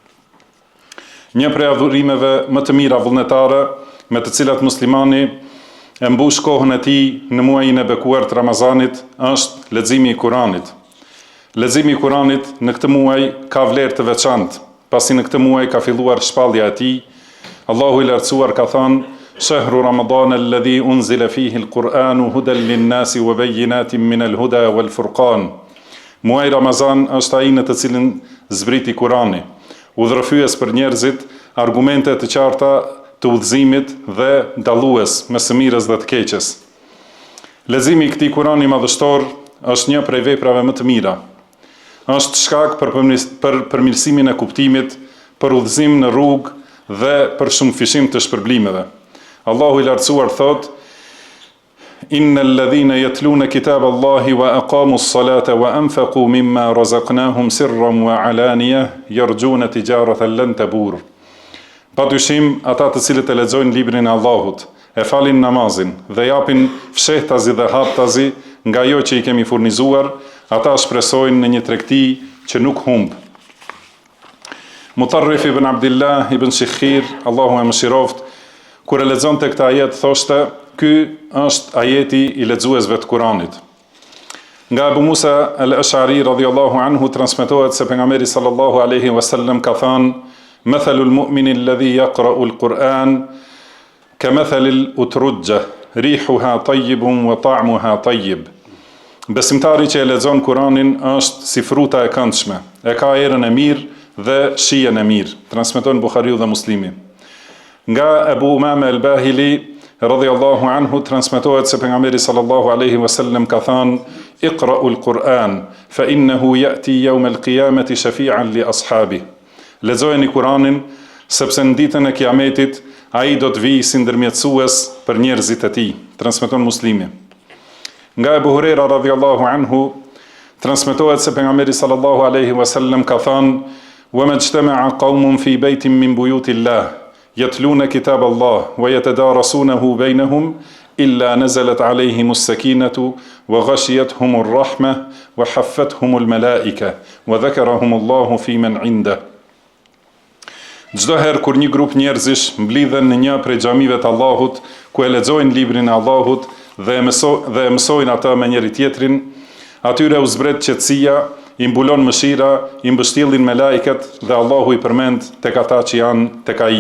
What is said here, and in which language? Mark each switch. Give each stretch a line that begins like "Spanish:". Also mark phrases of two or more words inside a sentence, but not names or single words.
Albanian: Një prej adhurimeve më të mira vullnetare me të cilat muslimani e mbush kohën e tij në muajin e bekuar të Ramazanit është leximi I Kuranit. Leximi I Kuranit në këtë muaj ka vlerë të veçantë, pasi në këtë muaj ka filluar shpallja e tij. Allahu I lartësuar ka thënë:
Arabic: "شهر رمضان الذي أنزل فيه القرآن هدى للناس وبينات من الهدى والفرقان."
Albanian: Muaji Ramazan është ai në të cilin zbriti Kurani, udhërfyes për njerëzit, argumente të qarta të udhëzimit dhe dallues mes së mirës dhe të keqes. Leximi I këtij Kurani madhështor është një prej veprave më të mira. Është shkak për përmirësimin e kuptimit, për udhëzim në rrugë dhe për shumëfishim të shpërblimeve. Allahu I lartësuar thot:
Arabic: "إن الذين يتلون كتاب الله وأقاموا الصلاة وأنفقوا مما رزقناهم سرا وعلانية يرجون تجارة لن تبور."
Albanian: Padyshim ata të cilët e lexojnë librin e Allahut, e falin namazin dhe japin fshehtazi dhe haptazi nga ajo që I kemi furnizuar, ata shpresojnë në një tregti që nuk humb. Mutarrif ibn Abdillah ibn Shikhir, Allahu e mëshiroft, kur e lexonte këtë ajet thoshte: "Ky është ajeti I lexuesve të Kuranit."
Arabic: Nga Abu Musa al-Ash'ari رضي الله عنه
Albanian: transmetohet se pejgamberi
Arabic: صلى الله عليه وسلم
Albanian: ka thënë:
Arabic: "مثل المؤمن الذي يقرأ القرآن كمثل الأترجة ريحها طيب وطعمها طيب."
Albanian: Besimtari që e lexon Kur'anin është si fruta e këndshme, e ka erën e mirë dhe shijen e mirë. Transmeton Buhariu dhe Muslimi.
Arabic: Nga Abu Umame al-Bahili رضي الله عنه
Albanian: transmetohet se pejgamberi
Arabic: صلى الله عليه وسلم
Albanian: ka thënë:
Arabic: "اقرؤوا القرآن فإنه يأتي يوم القيامة شفيعا لأصحابه."
Albanian: Lexojeni Kur'anin sepse në ditën e Kiametit ai do të vijë si ndërmjetësues për njerëzit e tij. Transmeton Muslimi.
Arabic: Nga Ebu Hurera رضي الله عنه
Albanian: transmetohet se pejgamberi
Arabic: صلى الله عليه وسلم
Albanian: ka thënë:
Arabic: وما اجتمع قوم في بيت من بيوت الله يتلون كتاب الله ويتدارسونه بينهم إلا نزلت عليهم السكينة وغشيتهم الرحمة وحفتهم الملائكة وذكرهم الله فيمن عنده.
Albanian: Çdo herë kur një grup njerëzish mblidhen në një prej xhamive të Allahut, ku e lexojnë librin e Allahut dhe e mësojnë ata me njëri tjetrin, atyre u zbret qetësia, i mbulon mëshira, i mbështjellin me lajket dhe Allahu i përmend tek ata që janë tek ai.